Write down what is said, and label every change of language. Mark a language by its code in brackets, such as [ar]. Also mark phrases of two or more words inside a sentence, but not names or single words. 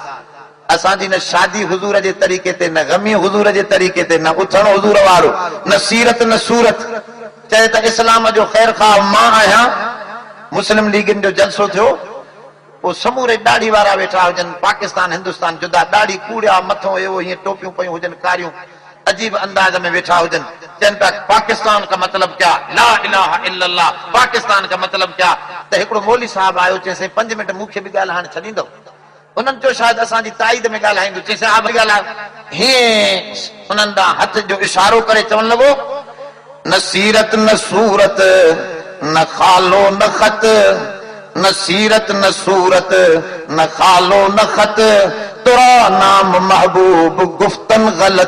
[sd] असांजी न शादी हुज़ूर जे तरीक़े ते, न गमी हुज़ूर जे तरीक़े ते, न उथणु हुज़ूर वारो, न सीरत न सूरत। चए त इस्लाम जो ख़ैर खा मां आहियां। मुस्लिम लीगनि जो जलसो थियो, पोइ समूरे दाढ़ी वारा वेठा हुजनि, पाकिस्तान हिंदुस्तान जुदा, दाढ़ी कूड़िया मथो एवो हीअं टोपियूं पयूं हुजनि कारियूं, अजीब अंदाज में वेठा हुजनि। [ur] چونی تھا پاکستان کا مطلب کیا, [ar] لا إله إلا الله, [ur] پاکستان کا مطلب کیا. [sd] त हिकिड़ो मौली साहब आयो, चएसि 5 मिंट मूंखे बि ॻाल्हाइण छॾींदो? उन्हनि चयो शायदि असांजी ताईद में ॻाल्हाईंदो। चएसि हा भई ॻाल्हायो। हीअं उन्हनि ॾांहुं हथ जो इशारो करे चवणु लॻो न सीरत न सूरत, न खालो न ख़त, न सीरत न सूरत, न खालो न ख़त, [fa] ترا نام محبوب گفتن غلط.